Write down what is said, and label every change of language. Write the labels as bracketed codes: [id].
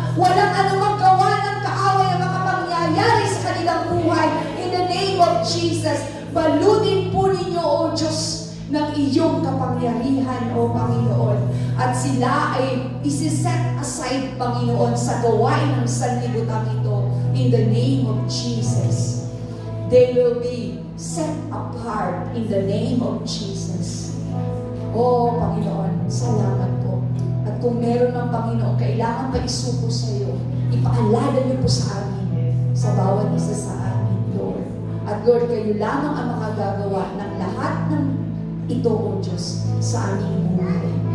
[tl] Walang anumang gawa ng kaaway ang makapangyayari sa kanilang buhay. [en] In the name of Jesus, [tl] balutin po ninyo, O Diyos, ng iyong kapangyarihan, O Panginoon. At sila ay isi-set aside, Panginoon, sa gawain ng sanlibutan ito. [en] In the name of Jesus. They will be set apart in the name of Jesus. [tl] O Panginoon, salamat po. At kung meron ng Panginoon kailangan pa isuko sa iyo, ipaalala niyo po sa amin, sa bawat isa sa amin, Lord. At Lord, kayo lamang ang makagagawa ng lahat ng ito, O Diyos, sa aming buhay.